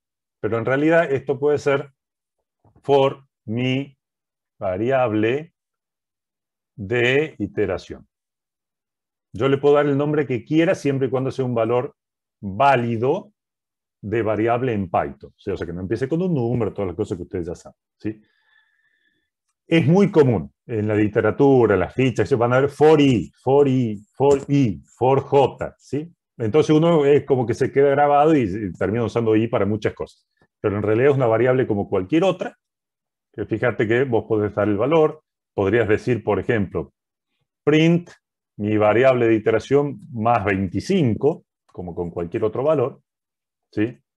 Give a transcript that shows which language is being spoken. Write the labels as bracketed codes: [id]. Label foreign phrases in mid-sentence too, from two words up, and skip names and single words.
[es] Pero en realidad esto puede ser for mi variable de iteración. Yo le puedo dar el nombre que quiera siempre y cuando sea un valor válido de variable en Python. O sea, que no empiece con un número, todas las cosas que ustedes ya saben, ¿sí? Es muy común en la literatura, en las fichas, se van a ver [en] for i, for i, for i, for j, [es] ¿sí? Entonces uno es como que se queda grabado y termina usando i para muchas cosas. Pero en realidad es una variable como cualquier otra, que fíjate que vos podés dar el valor, podrías decir, por ejemplo, print mi variable de iteración más 25, como con cualquier otro valor, ¿sí?